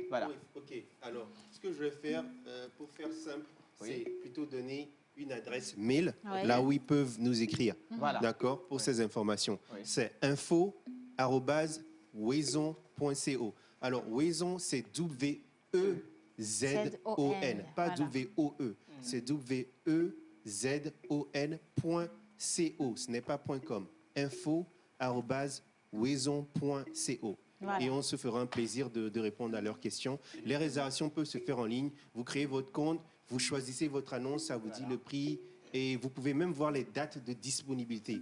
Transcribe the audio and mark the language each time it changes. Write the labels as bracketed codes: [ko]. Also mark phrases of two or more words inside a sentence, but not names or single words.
[fr] Voilà. Ok, alors, ce que je vais faire, pour faire simple, c'est plutôt donner une adresse mail, là où ils peuvent nous écrire, d'accord, pour ces informations. C'est info@wezon.co. Alors, Wezon, c'est W-E-Z-O-N, pas W-O-E, c'est W-E-Z-O-N.co. Ce n'est pas .com. info@wezon.co. Et on se fera un plaisir de répondre à leurs questions. Les réservations peuvent se faire en ligne. Vous créez votre compte, vous choisissez votre annonce, ça vous dit le prix et vous pouvez même voir les dates de disponibilité.